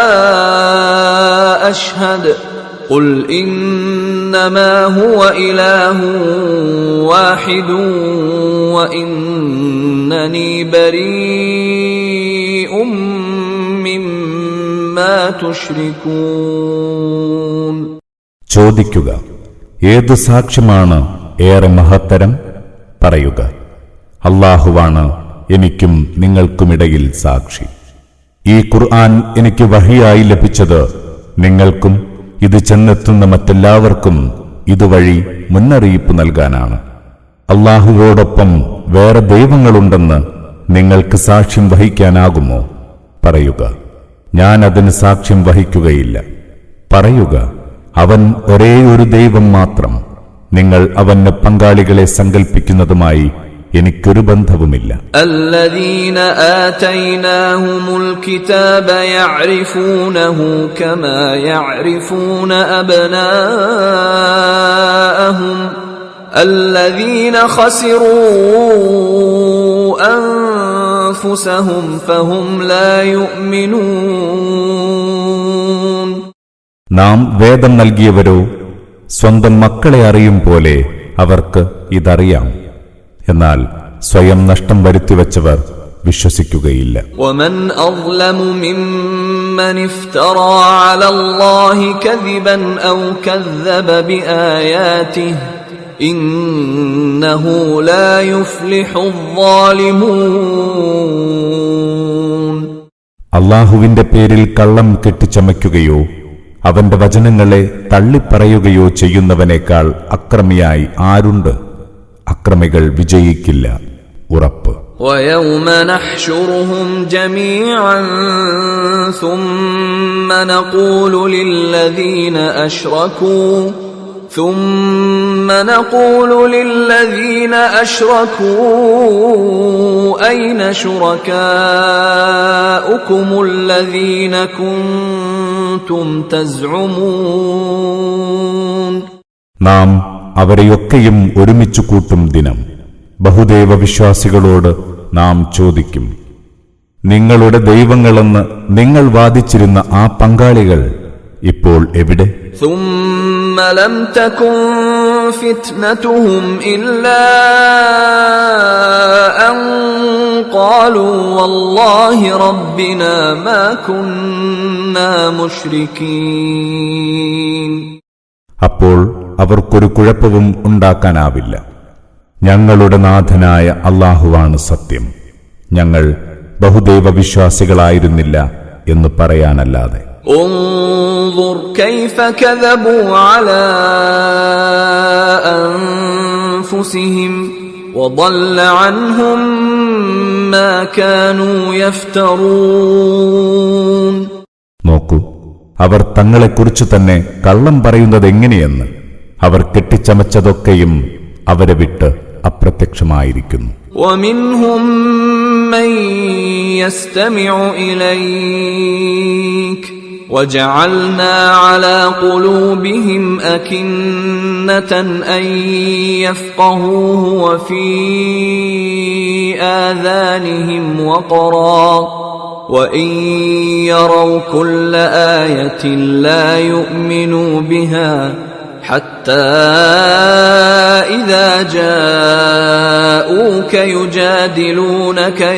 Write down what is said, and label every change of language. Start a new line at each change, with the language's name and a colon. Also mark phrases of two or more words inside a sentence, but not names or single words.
Arabic: أشهد قل إنما هو إله واحد وإنني بريء مما تشركون.
Malayalam: ചോദിക്കുക, ഏതു സാക്ഷ്യമാണ് ഏറെ മഹത്തരം? പറയുക, അല്ലാഹുവാണ് എനിക്കും നിങ്ങൾക്കുമിടയിൽ സാക്ഷി. ഈ ഖുർആൻ എനിക്ക് വഹിയായി ലഭിച്ചത് നിങ്ങൾക്കും ഇത് ചെന്നെത്തുന്ന മറ്റെല്ലാവർക്കും ഇതുവഴി മുന്നറിയിപ്പ് നൽകാനാണ്. അല്ലാഹുവോടൊപ്പം വേറെ ദൈവങ്ങളുണ്ടെന്ന് നിങ്ങൾക്ക് സാക്ഷ്യം വഹിക്കാനാകുമോ? പറയുക, ഞാൻ അതിന് സാക്ഷ്യം വഹിക്കുകയില്ല. പറയുക, അവൻ ഒരേ ഒരു ദൈവം മാത്രം. നിങ്ങൾ അവന് പങ്കാളികളെ സങ്കൽപ്പിക്കുന്നതുമായി എനിക്കൊരു ബന്ധവുമില്ല.
Arabic: الذين آتيناهم الكتاب يعرفونه كما يعرفون أبناءهم الذين خسروا أنفسهم فهم لا يؤمنون.
Malayalam: നാം വേദം നൽകിയവരോ സ്വന്തം മക്കളെ അറിയും പോലെ അവർക്ക് ഇതറിയാം. എന്നാൽ സ്വയം നഷ്ടം വരുത്തിവെച്ചവർ വിശ്വസിക്കുകയില്ല.
Arabic: ومن أظلم ممن افترى على الله كذبا أو كذب بآياته إنه لا يفلح الظالمون.
Malayalam: അല്ലാഹുവിന്റെ പേരിൽ കള്ളം കെട്ടിച്ചമയ്ക്കുകയോ അവന്റെ വചനങ്ങളെ തള്ളിപ്പറയുകയോ ചെയ്യുന്നവനേക്കാൾ അക്രമിയായി ആരുണ്ട്? അക്രമികൾ വിജയിക്കില്ല. ഉറപ്പ്.
Arabic: وَيَوْمَ نَحْشُرُهُمْ جَمِيعًا ثُمَّ نَقُولُ لِلَّذِينَ أَشْرَكُوا أَيْنَ شُرَكَاؤُكُمُ الَّذِينَ كُنتُمْ تَزْعُمُونَ
Malayalam: നാം അവരെയൊക്കെയും ഒരുമിച്ചു കൂട്ടും ദിനം ബഹുദൈവ വിശ്വാസികളോട് നാം ചോദിക്കും, നിങ്ങളുടെ ദൈവങ്ങളെന്ന് നിങ്ങൾ വാദിച്ചിരുന്ന ആ പങ്കാളികൾ ഇപ്പോൾ എവിടെ?
Arabic: ثُمَّ لَمْ تَكُنْ فِتْنَتُهُمْ إِلَّا أَنْ قَالُوا وَاللَّهِ رَبِّنَا مَا كُنَّا مُشْرِكِينَ.
Malayalam: അപ്പോൾ അവർക്കൊരു കുഴപ്പവും ഉണ്ടാക്കാനാവില്ല. ഞങ്ങളുടെ നാഥനായ അല്ലാഹുവാണ് സത്യം, ഞങ്ങൾ ബഹുദൈവ വിശ്വാസികളായിരുന്നില്ല എന്ന് പറയാനല്ലാതെ.
Arabic: انظُرْ كَيْفَ كَذَبُوا عَلَى أَنفُسِهِمْ وَضَلَّ عَنْهُمْ مَا كَانُوا يَفْتَرُونَ.
Malayalam: നോക്കൂ, അവർ തങ്ങളെക്കുറിച്ച് തന്നെ കള്ളം പറയുന്നതെങ്ങനെയെന്ന്. അവർ കെട്ടിച്ചമച്ചതൊക്കെയും അവരെ വിട്ട് അപ്രത്യക്ഷമായിരിക്കുന്നു.
Arabic: وَمِنْهُمْ مَنْ يَسْتَمِعُ إِلَيْكَ وَجَعَلْنَا عَلَى قُلُوبِهِمْ أَكِنَّةً أَنْ يَفْقَهُوهُ وَفِي آذَانِهِمْ وَقْرًا وَإِنْ يَرَوْا كُلَّ آيَةٍ لَا يُؤْمِنُوا بِهَا حتى إذا جاءوك يجادلونك